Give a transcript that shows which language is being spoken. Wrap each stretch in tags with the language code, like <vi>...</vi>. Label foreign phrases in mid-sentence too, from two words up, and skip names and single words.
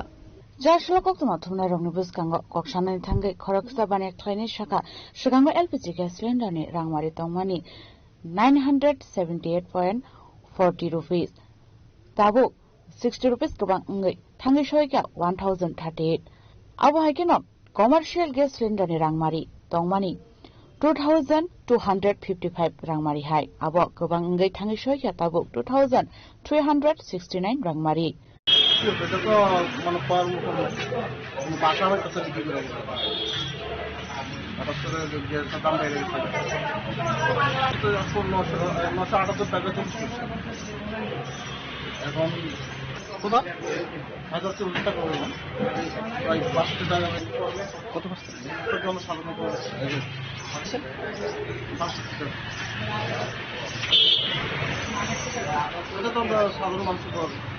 <trp>Jarshlo kokto mathumna rongni buskango kokshana ni thangai khoroksa bane khlaini shaka shugango</trp> <en>LPG gas cylinder</en> <trp>ni rangmari tongmani 978.40 rupees tabu 60 rupees kabang ngai thangai shoika 1038 abo hai ke no</trp> <en>Commercial gas cylinder</en> <trp>ni rangmari tongmani 2255 rangmari hai abo gobang ngai thangi shoya tabu 2369 rangmari</trp> <bn>এটা তো মানে পার বাসা হয় কত বিক্রি করে হঠাৎ করে গ্যাসের দাম বেড়ে গেছে তো এখন 978 টাকা চলছে এখন কোথা 1040 টাকা হয়ে গেল প্রায় 5 টাকা কত পার্সেন্ট কত আমরা সাধারণত এটা তো আমরা সাধারণ মানুষের পর</bn>